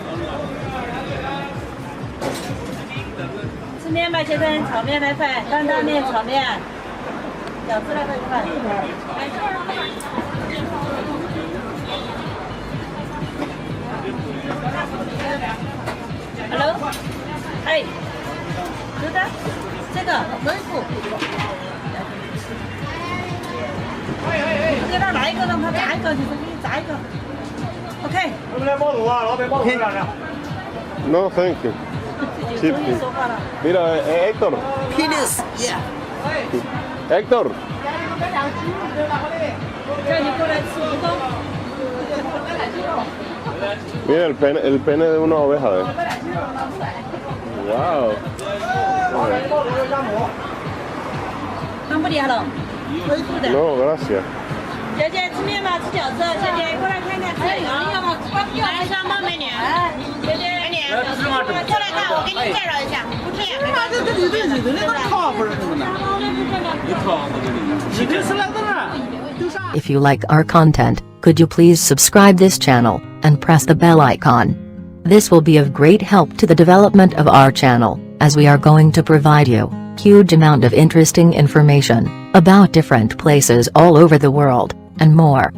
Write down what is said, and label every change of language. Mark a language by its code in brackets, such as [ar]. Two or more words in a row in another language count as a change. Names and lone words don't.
[zh] 吃面吧，先生，炒面来饭，担担面炒面，饺子来份饭。Hello， 哎，是的，这个门府。给他来一个，让他炸一个，就是给你炸一个。OK。能不能爆肚啊？老板，爆肚尝尝。 [en] No, thank you. [zh] 终于说话了。 [es] Mira, Héctor. [en] Penis, yeah. [es] Héctor. [zh] 叫你过来吃蜈蚣。 [es] Mira el pene de una oveja. Wow. [zh] 汤不厉害了，恢复的。 [es] No, gracias. [zh] 姐姐吃面吗？吃饺子。姐姐过来看看，吃羊要吗？来双包美女。姐姐，美女，过来看，我给你介绍一下。不吃呀？妈的，这里那个靠谱的呢？你这是来的呢？ [en] If you like our content, could you please subscribe this channel, and press the bell icon? This will be of great help to the development of our channel, as we are going to provide you huge amount of interesting information about different places all over the world, and more.